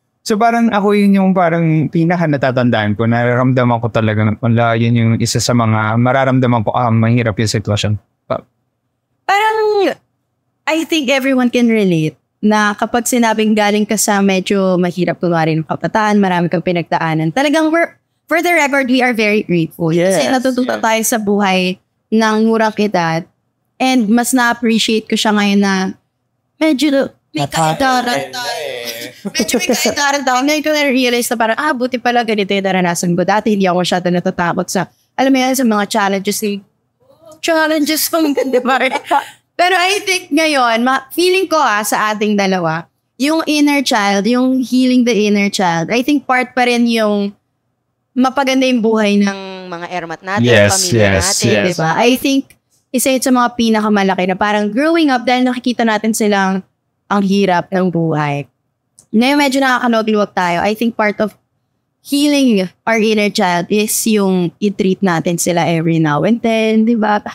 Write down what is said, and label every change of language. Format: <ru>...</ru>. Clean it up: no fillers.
<tl>So parang ako yun yung parang pinaka natatandaan ko, nararamdaman ko talaga, wala, yun yung isa sa mga mararamdaman ko, mahirap yung sitwasyon. Parang,</tl> <en>I think everyone can relate</en> <tl>na kapag sinabing galing ka sa medyo mahirap kunwari ng kabataan, marami kang pinagdaanan. Talagang</tl> <en>for the record, we are very grateful. Yes.</en> <tl>Kasi natututo tayo sa buhay ng murang edad. And mas na-appreciate ko siya ngayon na medyo may kaitaran tayo. Medyo may kaitaran tayo. Ngayon ko na-realize na parang, buti pala ganito yung naranasan ko. Dati hindi ako masyado natatakot sa, alam mo yan, sa mga challenges. Challenges pang ganda pa rin. Pero I think ngayon, feeling ko sa ating dalawa, yung inner child, yung healing the inner child, I think part pa rin yung mapaganda yung buhay ng mga ermat natin, pamilya natin, di ba? I think isa yun sa mga pinakamalaki na parang growing up dahil nakikita natin silang ang hirap ng buhay. Ngayon medyo nakakaluwag tayo.</tl> <en>I think part of healing our inner child is</en> <tl>yung i-treat natin sila</tl> <en>every now and then, di ba?</en>